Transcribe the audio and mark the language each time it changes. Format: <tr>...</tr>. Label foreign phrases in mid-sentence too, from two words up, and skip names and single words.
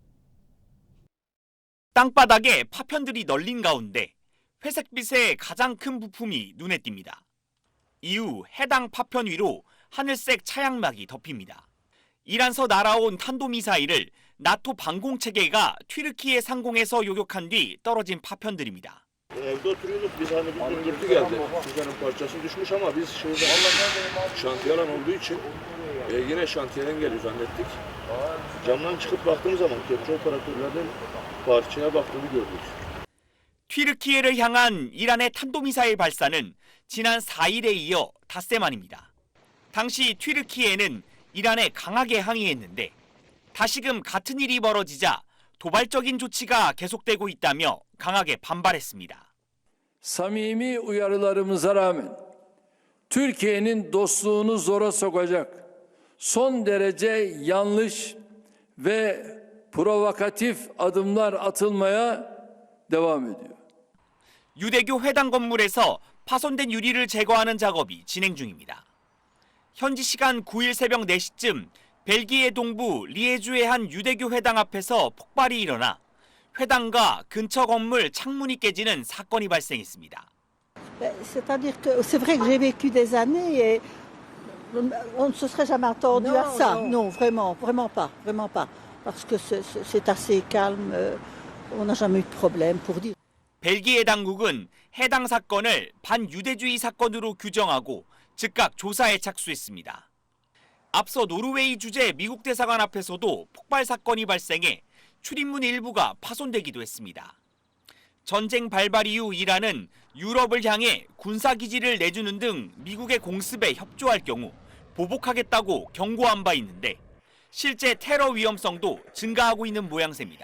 <ko>땅바닥에 파편들이 널린 가운데 회색빛의 가장 큰 부품이 눈에 띕니다. 이후 해당 파편 위로 하늘색 차양막이 덮입니다. 이란서 날아온 탄도미사일을 나토 방공체계가 튀르키예 상공에서 요격한 뒤 떨어진 파편들입니다.</ko> <tr>Evde oturuyorduk bir tane bir gümbürtü geldi. Füzenin parçası düşmüş ama biz şantiyalan olduğu için yine şantiyeden geliyor zannettik. Camdan çıkıp baktığımız zaman kepçe operatörlerden parçaya baktığını gördük.</tr> <ko>튀르키예를 향한 이란의 탄도미사일 발사는 지난 4일에 이어 닷새 만입니다. 당시 튀르키예는 이란에 강하게 항의했는데 다시금 같은 일이 벌어지자 도발적인 조치가 계속되고 있다며 강하게 반발했습니다.</ko> <tr>Samimi uyarılarımıza rağmen Türkiye'nin dostluğunu zora sokacak son derece yanlış ve provokatif adımlar atılmaya devam ediyor.</tr> <ko>유대교 회당 건물에서 파손된 유리를 제거하는 작업이 진행 중입니다. 현지 시간 9일 새벽 4시쯤 벨기에 동부 리에주의 한 유대교 회당 앞에서 폭발이 일어나 회당과 근처 건물 창문이 깨지는 사건이 발생했습니다.</ko> <fr>C'est-à-dire que c'est vrai que j'ai vécu des années et on ne se serait jamais attendu à ça. Non, vraiment pas. Parce que c'est assez calme, on n'a jamais eu de problème pour dire.</fr> <ko>벨기에 당국은 해당 사건을 반유대주의 사건으로 규정하고 즉각 조사에 착수했습니다. 앞서 노르웨이 주재 미국 대사관 앞에서도 폭발 사건이 발생해 출입문 일부가 파손되기도 했습니다. 전쟁 발발 이후 이란은 유럽을 향해 군사기지를 내주는 등 미국의 공습에 협조할 경우 보복하겠다고 경고한 바 있는데 실제 테러 위험성도 증가하고 있는 모양새입니다.</ko>